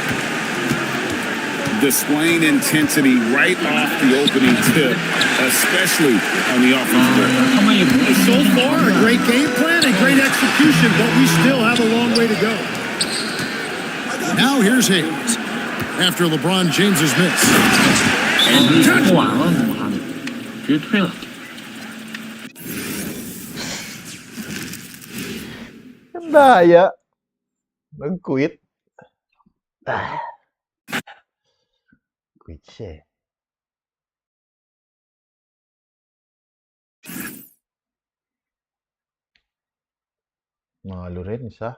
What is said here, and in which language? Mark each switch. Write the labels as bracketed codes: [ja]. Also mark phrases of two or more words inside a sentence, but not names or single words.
[en] Displaying intensity right off the opening tip, especially on the offensive end. So far, a great game plan and great execution, but we still have a long way to go. Now here's Hayes. After LeBron James's miss. [zh] 不玩了，妈的，直接退了。 [tl] Daya. Nag-quit. Quit siya eh. Mga Lorenz ha.